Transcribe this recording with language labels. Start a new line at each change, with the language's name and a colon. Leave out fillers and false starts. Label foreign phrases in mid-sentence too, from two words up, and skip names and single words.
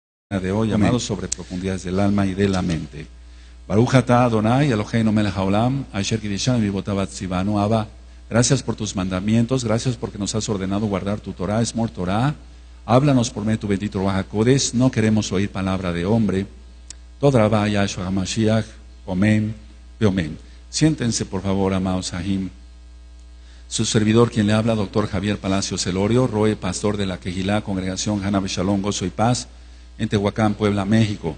Spanish: de hoy, Amén. amados, sobre profundidades del alma y de la mente.
Hebrew: ברוך אתה אדוני אלוהינו מלך העולם אשר קידשנו מצוותיו ציוונו.
Spanish: Abba, gracias por tus mandamientos, gracias porque nos has ordenado guardar tu Torah,
Hebrew: שמור תורה.
Spanish: Háblanos por medio de tu bendito
Hebrew: רוח הקודש.
Spanish: No queremos oír palabra de hombre.
Hebrew: תודה רבה יהושע המשיח. אמן, אמן.
Spanish: Siéntense, por favor, amados Sahim. Su servidor, quien le habla, doctor Javier Palacios Elorio, Roe, pastor de la Quejilá, Congregación Hana Beshalom, Gozo y Paz, en Tehuacán, Puebla, México.